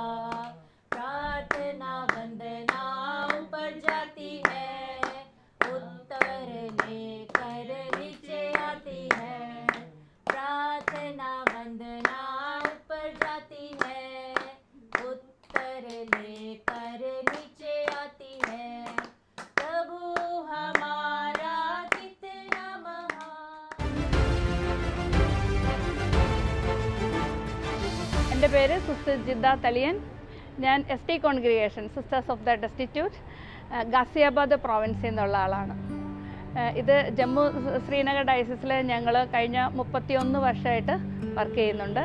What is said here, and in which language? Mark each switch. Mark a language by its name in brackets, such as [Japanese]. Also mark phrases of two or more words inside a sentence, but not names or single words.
[Hindi] प्रार्थना वंदना ऊपर जाती है, उत्तर लेकर नीचे आती है। प्रार्थना वंदना ऊपर जाती है, उत्तर लेकर नीचे आती है। प्रभु हमारा कितना महान। [Malayalam] എൻ്റെ പേര് സിസ്റ്റർ ജിദ്ദ തളിയൻ. ഞാൻ ST കോൺഗ്രിഗേഷൻ സിസ്റ്റേഴ്സ് ഓഫ് ദ ഡെസ്റ്റിറ്റ്യൂട്ട് ഗാസിയാബാദ് പ്രോവിൻസിൽ നിന്നുള്ള ആളാണ്. ഇത് ജമ്മു ശ്രീനഗർ ഡയസിസിൽ ഞങ്ങൾ കഴിഞ്ഞ 31 വർഷമായിട്ട് വർക്ക് ചെയ്യുന്നുണ്ട്.